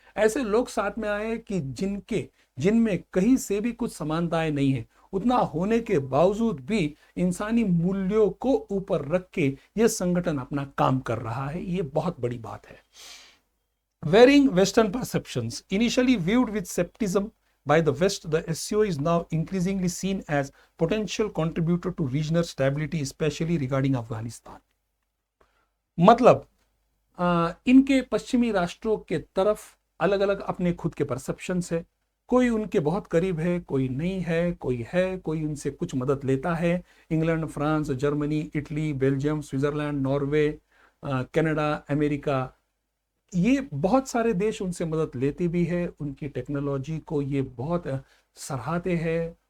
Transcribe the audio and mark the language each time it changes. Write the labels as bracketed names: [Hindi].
[Hindi] ऐसे लोग साथ में आए कि जिनमें कहीं से भी कुछ समानताएं नहीं है, उतना होने के बावजूद भी इंसानी मूल्यों को ऊपर रख के यह संगठन अपना काम कर रहा है। यह बहुत बड़ी बात है। [English] Varying Western perceptions. Initially viewed with skepticism by the West, the SCO is now increasingly seen as potential contributor to regional stability, especially regarding Afghanistan. [Hindi] मतलब इनके पश्चिमी राष्ट्रों के तरफ अलग अलग अपने खुद के परसेप्शंस है। कोई उनके बहुत करीब है, कोई नहीं है, कोई उनसे कुछ मदद लेता है। England, France, Germany, Italy, Belgium, Switzerland, Norway, Canada, America, ये बहुत सारे देश उनसे मदद लेते भी है। उनकी टेक्नोलॉजी को ये बहुत सराहते हैं,